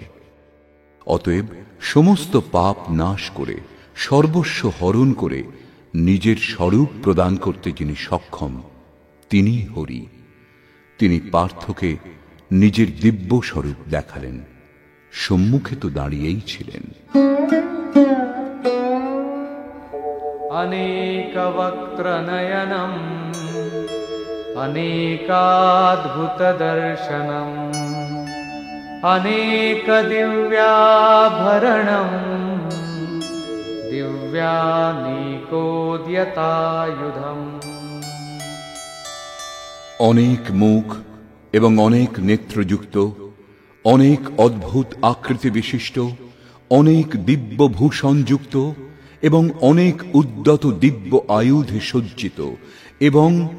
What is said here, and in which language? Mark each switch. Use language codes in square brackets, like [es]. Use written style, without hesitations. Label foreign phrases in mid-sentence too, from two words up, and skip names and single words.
[bn] অতএব সমস্ত পাপ নাশ করে সর্বস্ব হরণ করে নিজের স্বরূপ প্রদান করতে যিনি সক্ষম, তিনি হরি। তিনি পার্থকে নিজের দিব্য স্বরূপ দেখালেন। সম্মুখে তো দাঁড়িয়েই ছিলেন। [sa] अनेकवक्त्रनयनम् अनेकाद्भुतदर्शनम् अनेकदिव्याभरणम् दिव्यानेकोद्यतायुधम्। [bn] অনেক মুখ, এবং অনেক নেত্রযুক্ত, অনেক অদ্ভুত আকৃতি বিশিষ্ট, অনেক দিব্য ভূষণযুক্ত এবং অনেক উদ্যত দিব্য আয়ুধে সজ্জিত এবং